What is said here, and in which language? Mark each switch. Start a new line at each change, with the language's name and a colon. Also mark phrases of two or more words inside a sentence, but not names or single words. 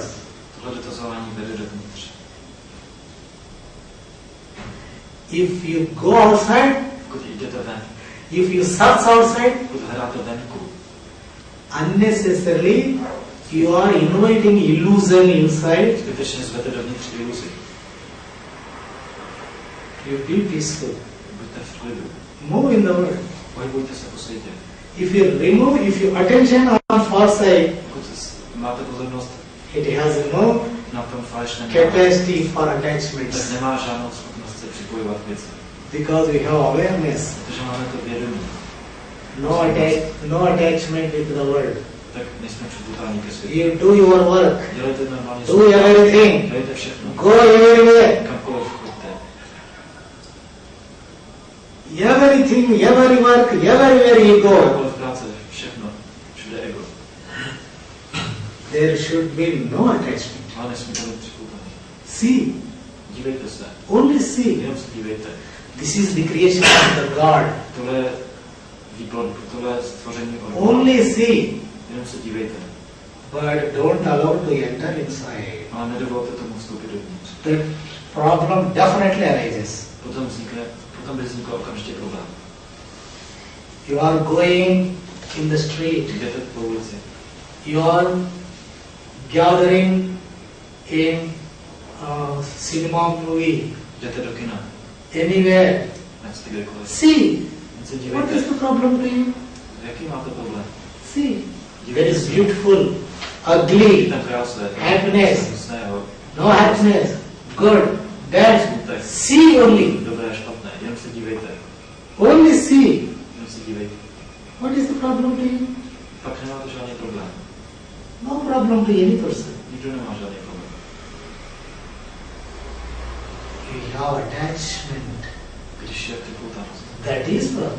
Czech: Tohle dotazování vede dovnitř.
English: If you go outside,
Czech: Pokud jdete ven,
English: if you search outside,
Czech: pokud hledáte venku,
English: unnecessarily you are inviting illusion inside.
Czech: zbytečně zvete dovnitř iluzi.
English: You be peaceful.
Czech: Buďte v klidu.
English: Move in the world.
Czech: Pohybujte se po světě.
English: If you attention on false side,
Czech: Pokud máte pozornost
English: it has no
Czech: na tom falešném,
English: capacity for
Czech: tak
English: attachments.
Czech: nemá žádnou schopnost se připojovat k věci.
English: Because we have awareness.
Czech: Protože máme to vědomí,
English: No attachment with the world.
Czech: tak nejsme připutáni ke světu.
English: You do your work.
Czech: Dělejte normálně
English: Do everything.
Czech: dělejte všechno.
English: Go everywhere.
Czech: Kamkoliv chodte.
English: Everything, every work, everywhere you go.
Czech: Kamkoliv práce, všechno. Všude ego.
English: There should be no attachment.
Czech: Ale nesmíte být připoutaný.
English: See,
Czech: Dívejte se.
English: only see.
Czech: Jenom se dívejte.
English: This is the creation of the God.
Czech: Tohle je výplod, tohle je stvoření od Boha.
English: Only see.
Czech: Jenom se dívejte.
English: But don't allow to enter inside.
Czech: Ale nedovolte tomu vstoupit dovnitř.
English: The problem definitely arises.
Czech: Potom by vznikl okamžitě problém.
English: You are going in the street.
Czech: Jdete po ulici.
English: You are gathering in cinema movie.
Czech: Jdete do kina.
English: Anywhere.
Czech: Ať jste kdekoliv.
English: See.
Czech: Jen se
English: What
Czech: dívejte.
English: is the problem to you?
Czech: Jaký máte problém?
English: See. That
Czech: Dívejte
English: is
Czech: se.
English: beautiful, ugly,
Czech: Tam krásné.
English: happiness.
Czech: Hnusného.
English: no happiness, good, bad.
Czech: Smutek.
English: See only.
Czech: Dobré a špatné. Jenom se dívejte.
English: Only see.
Czech: Jenom se dívejte.
English: What is the problem to you?
Czech: Pak nemáte žádný problém.
English: No problem to any person.
Czech: Nikdo nemá žádný problém.
English: we have attachment,
Czech: Když je připoutanost,
English: that is problem.